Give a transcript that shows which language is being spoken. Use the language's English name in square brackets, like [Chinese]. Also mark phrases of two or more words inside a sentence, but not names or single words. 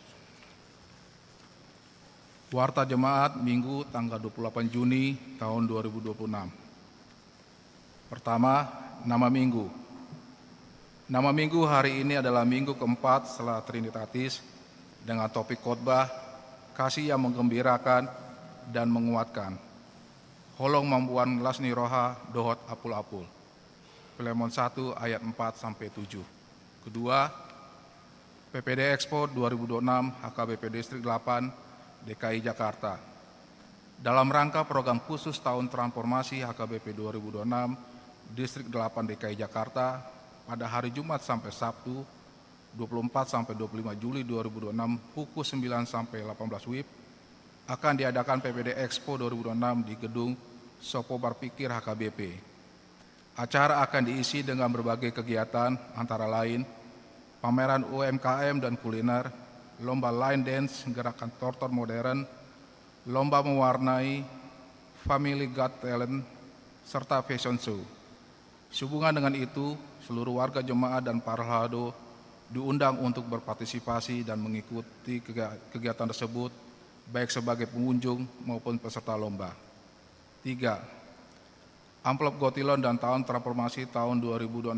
[Indonesian] Warta Jemaat Minggu tanggal 28 Juni tahun 2026. Pertama, nama Minggu. Nama Minggu hari ini adalah Minggu keempat setelah Trinitatis dengan topik khotbah kasih yang menggembirakan dan menguatkan. [Batak Toba] Holong mampuan lasni roha dohot apul-apul. [Indonesian] Filemon 1 ayat 4-7. Kedua, PPD Expo 2026 HKBP Distrik 8 DKI Jakarta. Dalam rangka program khusus tahun transformasi HKBP 2026 Distrik 8 DKI Jakarta pada hari Jumat sampai Sabtu 24-25 Juli 2026 pukul 9-18 WIB akan diadakan PPD Expo 2026 di gedung Sopo Barpikir HKBP. Acara akan diisi dengan berbagai kegiatan antara lain pameran UMKM dan kuliner, lomba [English] line dance, [Indonesian] gerakan tortor modern, lomba mewarnai, [English] family got talent, serta fashion show. [Indonesian] Sehubungan dengan itu, seluruh warga jemaat dan Paralhado diundang untuk berpartisipasi dan mengikuti kegiatan tersebut, baik sebagai pengunjung maupun peserta lomba. 3. Amplop Gotilon dan Tahun Transformasi tahun 2026.